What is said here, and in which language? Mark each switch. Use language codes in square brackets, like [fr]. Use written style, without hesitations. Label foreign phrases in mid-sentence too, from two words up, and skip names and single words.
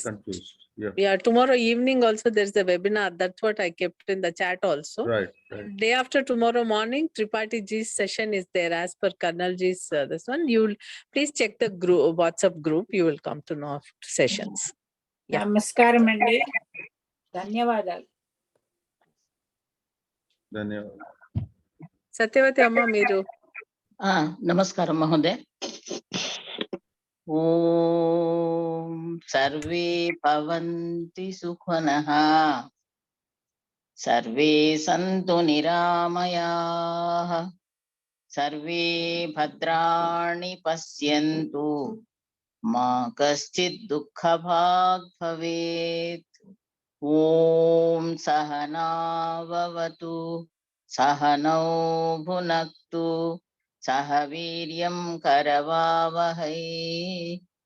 [en] get confused. Yeah. Yeah, tomorrow evening also there's a webinar. That's what I kept in the chat also. Right. Day after tomorrow morning, Tripathi Ji's session is there as per Colonel Ji's this one. You'll please check the group, WhatsApp group. You will come to know of sessions. Yeah. [te] నమస్కారం అండి. ధన్యవాదాలు. [hi] Dhanyavad. [te] సత్యవతి అమ్మ మీరు. నమస్కారం మహోదయ. [sa] ॐ सर्वे भवन्तु सुखिनः सर्वे सन्तु निरामयाः सर्वे भद्राणि पश्यन्तु मा कश्चिद् दुःख भाग् भवेत् ॐ सहना ववतु सहनौ भुनक्तु सहवीर्यं करवावहै